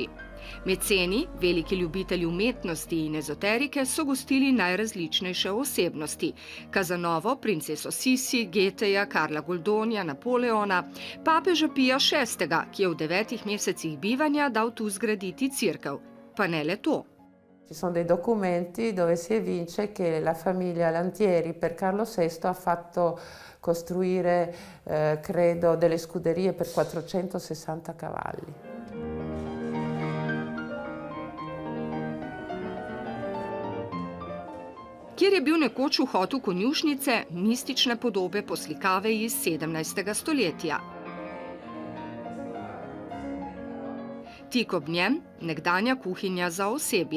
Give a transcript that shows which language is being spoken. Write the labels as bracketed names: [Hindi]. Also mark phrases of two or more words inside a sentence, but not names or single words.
[Slovenian] Meceni, veliki ljubitelji umetnosti in ezoterike, so gostili najrazličnejše osebnosti. Kazanovo, princeso Sisi, Goetheja, Karla Goldonija, Napoleona, papeža Pija VI., ki je v 9 mesecih bivanja dal tu zgraditi cerkev. Pa ne le to. [Italian] Ci sono dei documenti dove si evince che la famiglia Lantieri per Carlo VI ha fatto costruire, credo, delle scuderie per 460 cavalli. [Slovenian] Kjer je bil nekoč vhod v konjušnice, mistične podobe poslikave iz 17. stoletja. Tik ob njem nekdanja kuhinja za osebje.